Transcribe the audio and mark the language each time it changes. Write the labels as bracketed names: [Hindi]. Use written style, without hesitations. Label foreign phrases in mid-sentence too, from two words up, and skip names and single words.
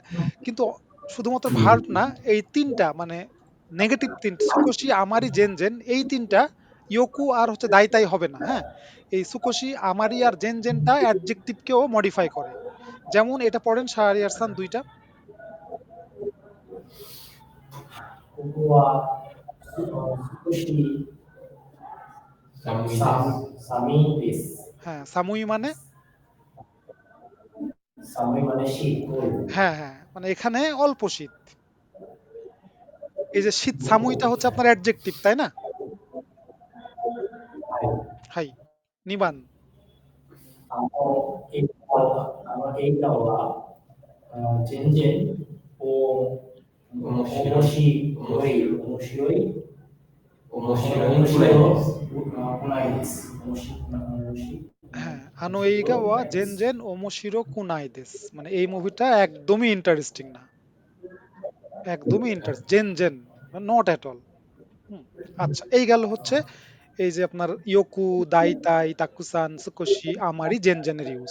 [Bangla] কিন্তু শুধুমাত্র ভার্ব না, এই ৩ টা মানে নেগেটিভ ৩ [Japanese] 少し、あまり、全然 [Bangla] এই ৩ টা ইয়োকু আর হচ্ছে দাইতাই হবে না। হ্যাঁ? এই সুকোশি, আমারি আর জেনজেনটা অ্যাডজেক্টিভকেও মডিফাই করে। যেমন এটা পড়েন শাহরিয়ার খান ২ টা। [Japanese] ここは少し寒いです。 [Bangla] হ্যাঁ, সামুই মানে [Japanese] 寒いまでしっこい。 [Bangla] হ্যাঁ, হ্যাঁ, মানে এখানে অল্প শীত। এই যে শীত সামুইটা হচ্ছে আপনার অ্যাডজেক্টিভ, তাই না? [Japanese] はい、二番. あの映画は全然面白い、面白くないです。面白くない。 [Bangla] হ্যাঁ, [Japanese] あの映画は 全然 面白くないです [Bangla] মানে এই মুভিটা একদমই ইন্টারেস্টিং না। একদমই [Japanese] 全然 [English] not at all. [Bangla] হুম, আচ্ছা, এই গেল হচ্ছে এই যে আপনার [Japanese] よく、だいたい、たくさん、少し、あまり、全然 [Bangla] ইউজ।